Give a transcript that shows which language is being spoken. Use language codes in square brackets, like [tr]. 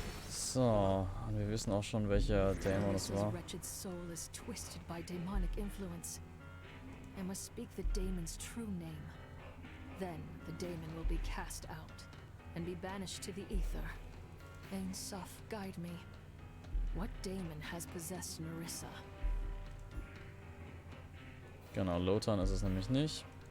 [de] So, und wir wissen auch schon, welcher Dämon das war. [en] wretched soul is twisted by demonic influence. I must speak the daemon's true name. Then the daemon will be cast out and be banished to the ether. Ein Sof, guide me. What daemon has possessed Nerissa? [de] Genau, Lothar ist es nämlich nicht.